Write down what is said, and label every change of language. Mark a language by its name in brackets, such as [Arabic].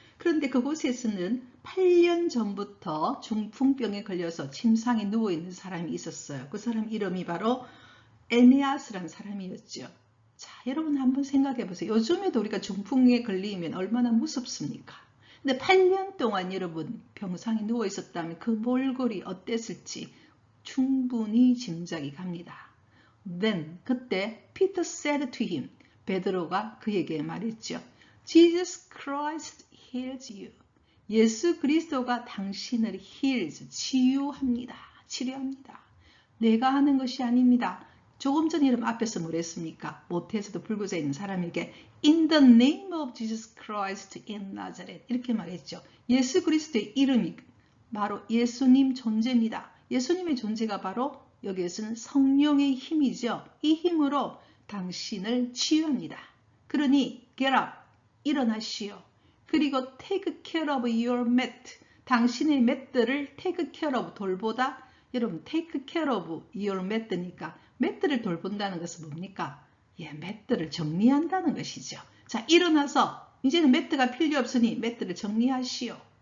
[Korean] 그런데 그곳에서는 8년 전부터 중풍병에 걸려서 침상에 누워있는 사람이 있었어요. 그 사람 이름이 바로 에네아스라는 사람이었죠. 자, 여러분 한번 생각해 보세요. 요즘에도 우리가 중풍에 걸리면 얼마나 무섭습니까? 근데 8년 동안 여러분 병상에 누워 있었다면 그 몰골이 어땠을지 충분히 짐작이 갑니다. [English] Then [Korean] 그때 [English] Peter said to him, [Korean] 베드로가 그에게 말했죠. [English] Jesus Christ heals you. [Korean] 예수 그리스도가 당신을 heals, 치유합니다. 치료합니다. 내가 하는 것이 아닙니다. 조금 전에 여러분 앞에서 뭘 했습니까? 모태에서도 불구자 있는 사람에게 [English] In the name of Jesus Christ in Nazareth [Korean] 이렇게 말했죠. 예수 그리스도의 이름이 바로 예수님 존재입니다. 예수님의 존재가 바로 여기에서는 성령의 힘이죠. 이 힘으로 당신을 치유합니다. 그러니 [English] get up, [Korean] 일어나시오. 그리고 [English] take care of your mat, [Korean] 당신의 맷들을 [English] take care of, [Korean] 돌보다. 여러분 [English] take care of your mat [Korean] 니까 매트를 돌본다는 것은 뭡니까? 예, 매트를 정리한다는 것이죠. 자, 일어나서 이제는 매트가 필요 없으니 매트를 정리하시오.